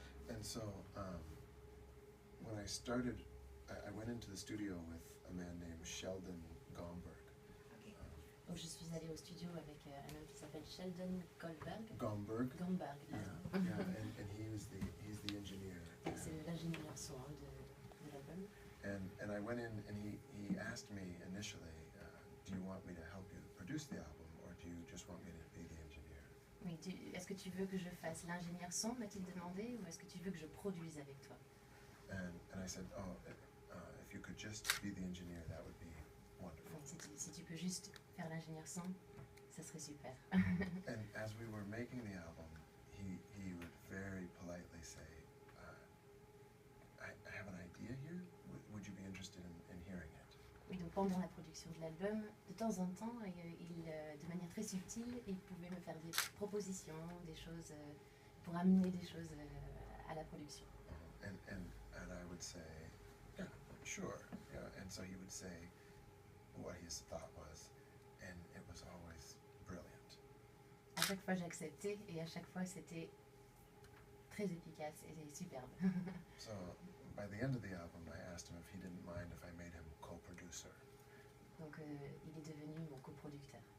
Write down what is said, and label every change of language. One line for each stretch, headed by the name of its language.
English: And so, when I started, I went into the studio with a man named Sheldon Gomberg.
French: Donc je suis allée au studio avec un homme qui s'appelle Sheldon Goldberg.
English: Gomberg. Gomberg, Yeah, and he's the engineer.
French: c'est l'ingénieur son de l'album.
English: And I went in and he asked me initially, do you want me to help you produce the album or do you just want me to be the engineer?
French: Oui, est-ce que tu veux que je fasse l'ingénieur son, m'a-t-il demandé, ou est-ce que tu veux que je produise avec toi?
English: And I said, if you could just be the engineer, that would be wonderful.
French: Si tu peux juste faire l'ingénieur son, ça serait super.
English: And as we were making the album, he would very politely say, I have an idea here. Would you be interested in hearing it?
French: Oui, donc pendant la production de l'album, de temps en temps, de manière très subtile, il pouvait me faire des propositions, des choses, pour amener des choses à la production.
English: And I would say, yeah, sure. Yeah, and so he would say what his thought was, and it was always brilliant.
French: À chaque fois, j'acceptais, et à chaque fois, c'était très efficace et superbe.
English: So by the end of the album, I asked him if he didn't mind if I made him co-producer.
French: Donc, il est devenu mon coproducteur.